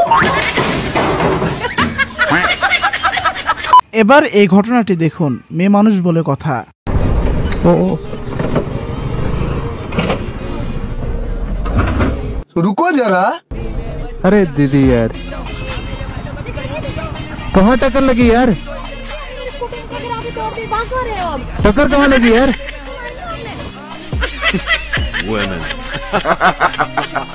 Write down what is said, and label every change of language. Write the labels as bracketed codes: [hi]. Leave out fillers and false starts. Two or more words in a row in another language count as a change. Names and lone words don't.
[bn] এবার এই ঘটনাটি দেখুন, মেয়ে মানুষ বলে কথা। [hi] रुको जरा। अरे दीदी यार कहाँ टक्कर लगी यार? टक्कर कहाँ लगी यार?